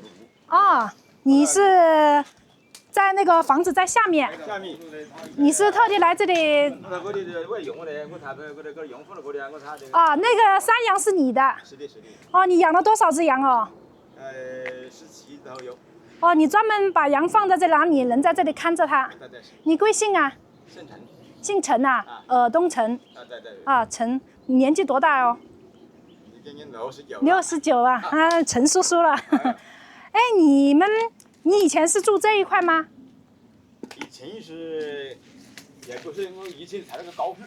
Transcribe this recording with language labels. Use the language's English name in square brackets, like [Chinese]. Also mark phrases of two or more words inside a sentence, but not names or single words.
[Chinese] 哦，你是在那個房子在下面？下面。你是特地來這裡？啊，那個山羊是你的？是的，是的。哦，你養了多少隻羊哦？17頭有。哦，你專門把羊放在這裡，然後你人在這裡看着它。對對。你貴姓啊？姓陳。姓陳啊？東陳。對對。啊，陳，你年紀多大哦？69啊，啊，陳叔叔了。哎，你以前是住這一塊嗎？以前是，也不是，我以前在那個高區。